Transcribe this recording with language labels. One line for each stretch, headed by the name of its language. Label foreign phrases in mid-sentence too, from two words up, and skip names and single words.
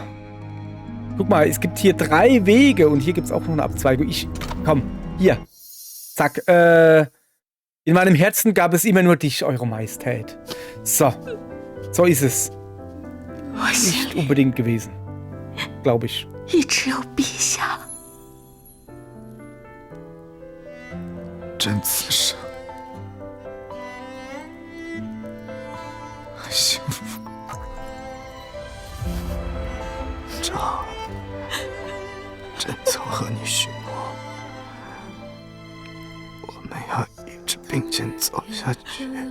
German: Guck mal, es gibt hier 3 Wege. Und hier gibt es auch noch eine Abzweigung. Komm, hier. Zack, in meinem Herzen gab es immer nur dich, Eure Majestät. So. So ist es. Nicht unbedingt gewesen. Glaube ich.
Chinese: 一直有陛下。朕此生很幸福。朕曾和你许诺，我们要一直并肩走下去。